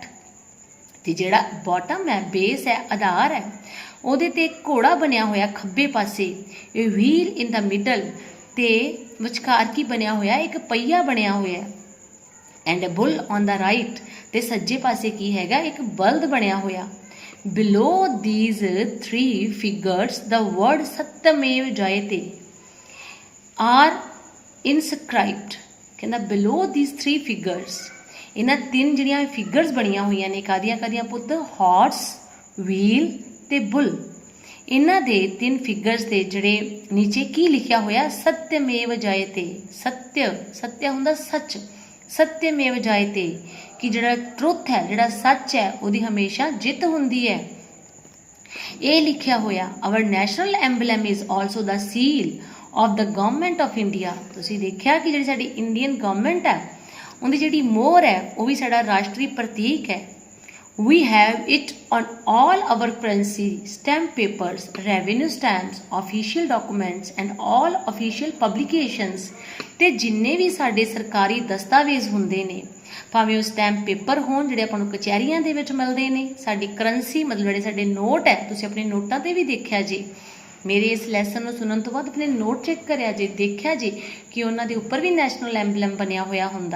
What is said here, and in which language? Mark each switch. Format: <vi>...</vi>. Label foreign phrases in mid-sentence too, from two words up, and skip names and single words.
<pa>ਤੇ ਜਿਹੜਾ ਬਾਟਮ ਹੈ, ਬੇਸ ਹੈ, ਆਧਾਰ ਹੈ, ਉਹਦੇ ਤੇ ਘੋੜਾ ਬਣਿਆ ਹੋਇਆ ਖੱਬੇ ਪਾਸੇ, ਇਹ</pa> <en>wheel in the middle.</en> <pa>ਤੇ ਵਿਚਕਾਰ ਕੀ ਬਣਿਆ ਹੋਇਆ? ਇੱਕ ਪਹੀਆ ਬਣਿਆ ਹੋਇਆ,</pa> <en>and a bull on the right.</en> <pa>ਤੇ ਸੱਜੇ ਪਾਸੇ ਕੀ ਹੈਗਾ? ਇੱਕ ਬਲਦ ਬਣਿਆ ਹੋਇਆ। ਬਿਲੋ</pa> <en>these 3 figures the word</en> <pa>ਸਤਯਮੇਵ ਜਯਤੇ</pa> <en>are inscribed। ਕਹਿੰਦਾ ਬਿਲੋ these 3 figures,</en> <pa>ਇਹਨਾਂ 3 ਜਿਹੜੀਆਂ ਫਿਗਰਸ ਬਣੀਆਂ ਹੋਈਆਂ ਨੇ, ਕਾਦੀਆਂ ਪੁੱਤ?</pa> <en>horse, wheel ਤੇ ਬੁੱਲ।</en> <pa>ਇਹਨਾਂ ਦੇ 3 ਫਿਗਰਸ ਦੇ ਜਿਹੜੇ ਨੀਚੇ ਕੀ ਲਿਖਿਆ ਹੋਇਆ? ਸਤਯਮੇਵ ਜਯਤੇ। ਸਤਯ ਹੁੰਦਾ ਸੱਚ, ਸਤਯਮੇਵ ਜਯਤੇ, ਕਿ ਜਿਹੜਾ ਟਰੁੱਥ ਹੈ, ਜਿਹੜਾ ਸੱਚ ਹੈ, ਉਹਦੀ ਹਮੇਸ਼ਾ ਜਿੱਤ ਹੁੰਦੀ ਹੈ, ਇਹ ਲਿਖਿਆ ਹੋਇਆ।</pa> <en>our national emblem is also the seal of the government of India.</en> <pa>ਤੁਸੀਂ ਦੇਖਿਆ ਕਿ ਜਿਹੜੀ ਸਾਡੀ</pa> <en>Indian government</en> <pa>ਹੈ, ਉਹਦੀ ਜਿਹੜੀ ਮੋਹਰ ਹੈ ਉਹ ਵੀ ਸਾਡਾ ਰਾਸ਼ਟਰੀ ਪ੍ਰਤੀਕ ਹੈ।</pa> <en>We have it on all our currency, stamp papers, revenue stamps, official documents and all official publications।</en> <pa>ਤੇ ਜਿੰਨੇ ਵੀ ਸਾਡੇ ਸਰਕਾਰੀ ਦਸਤਾਵੇਜ਼ ਹੁੰਦੇ ਨੇ, ਭਾਵੇਂ ਉਹ</pa> <en>stamp paper</en> <pa>ਹੋਣ ਜਿਹੜੇ ਆਪਾਂ ਨੂੰ ਕਚਹਿਰੀਆਂ ਦੇ ਵਿੱਚ ਮਿਲਦੇ ਨੇ, ਸਾਡੀ ਕਰੰਸੀ ਮਤਲਬ ਜਿਹੜੇ ਸਾਡੇ ਨੋਟ ਹੈ, ਤੁਸੀਂ ਆਪਣੇ ਨੋਟਾਂ ਤੇ ਵੀ ਦੇਖਿਆ ਜੀ। ਮੇਰੇ ਇਸ ਲੈਸਨ ਨੂੰ ਸੁਣਨ ਤੋਂ ਬਾਅਦ ਆਪਣੇ ਨੋਟ ਚੈੱਕ ਕਰਿਆ ਜੇ, ਦੇਖਿਆ ਜੀ ਕਿ ਉਹਨਾਂ ਦੇ ਉੱਪਰ ਵੀ</pa> <en>national emblem</en> <pa>ਬਣਿਆ ਹੋਇਆ ਹੁੰਦਾ।</pa>